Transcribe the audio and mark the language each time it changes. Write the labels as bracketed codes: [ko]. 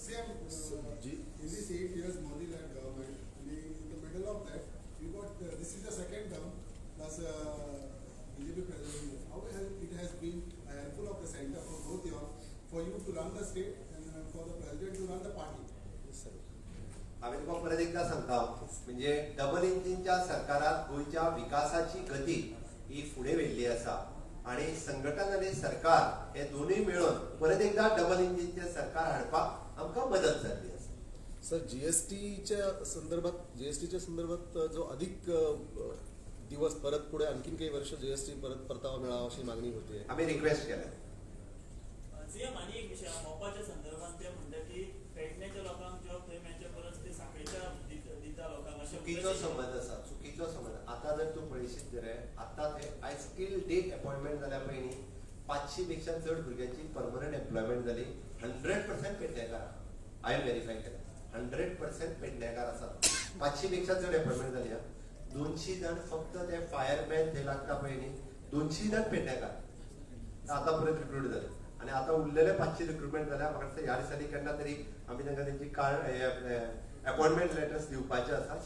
[en] In these 8 years Modi-led government, in the middle of that, we got this is the second term plus BJP president. How it has been a helpful of the center for both you for you to run the state and for the president to run the party. [gom] हांवें तुका परत एकदा सांगता म्हणजे double इंजिनच्या सरकारात गोंयच्या विकासाची गती ही फुडें व्हेल्ली आसा आणि संघटन आणि सरकार हे दोनूय मेळून परत एकदा डबल इंजिनचे सरकार हाडपाक आमकां मदत जाल्ली आसा. [mr] सर जीएसटीच्या संदर्भात जो अधिक दिवस परत पुढे आणखीन काही वर्ष जीएसटी परत परतावा मिळावा अशी मागणी होते. आम्ही रिक्वेस्ट केल्या. सीएम आणि एक विषय मोपाच्या संदर्भात ते म्हणतात की [gom] पेडण्याच्या लोकांक जॉब थंय मेळचे परस ते साखळीच्या दिता लोकांक अशें चुकीचो संबंध आसा चुकीचो संबंध. आता जर तूं पळयशीत जाल्यार आतां थंय आयज स्टील डे अपॉइंटमेंट जाल्या पयलीं 500 पेक्षा चड भुरग्यांची परमनंट एम्प्लॉयमेंट जाली. 100% पेडणेकार हांवें व्हेरीफाय केला. 100% पेडणेकार आसा. 500 पेक्षा चड अपॉइंटमेंट जाली. 200 जण फक्त ते फायरमॅन थंय लागता पळय न्ही 200 जण पेडणेकार आतां परत रिक्रूट जाले आणि आता उरलेले 500 रिक्रुटमेंट जाल्या. म्हाका दिसता ह्या दिसांनी केन्ना तरी आमी तांकां तेंची अपॉइंटमेंट लेटर्स दिवपाचे आसा.